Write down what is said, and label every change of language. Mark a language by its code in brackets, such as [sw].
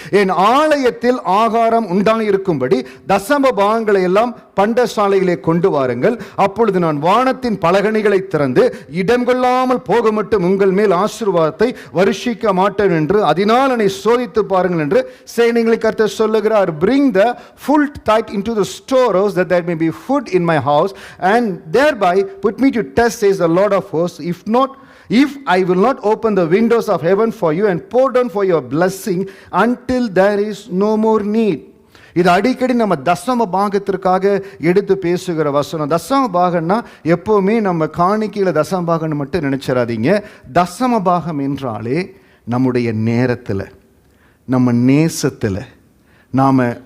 [ta] என் ஆலயத்தில் ஆகாரம் உண்டாயிருக்கும்படி தசம பாகங்களை எல்லாம் பண்டசாலையிலே கொண்டு வாருங்கள், அப்பொழுது நான் வானத்தின் பலகணிகளை திறந்து இடம் கொள்ளாமல் போக மட்டும் உங்கள் மேல் ஆசீர்வாதத்தை வருஷிக்க மாட்டேன் என்று அதனால் என்னை சோதித்து பாருங்கள் என்று சேனைகளை கர்த்தர் சொல்லுகிறார். [en] Bring the full tithe into the storehouse, that there may be food in my house, and thereby put me to test, says the Lord of hosts, if I will not open the windows of heaven for you and pour down for your blessing until there is no more need. [ta] இது அடிக்கடி நம்ம தசம பாகத்திற்காக எடுத்து பேசுகிற வசனம். தசம பாகம்னா எப்போவுமே நம்ம காணிக்கையில் தசம பாகம்னு மட்டும் நினைச்சிடாதீங்க. தசம பாகம் என்றாலே நம்முடைய நேரத்தில், நம்ம நேசத்தில், நாம்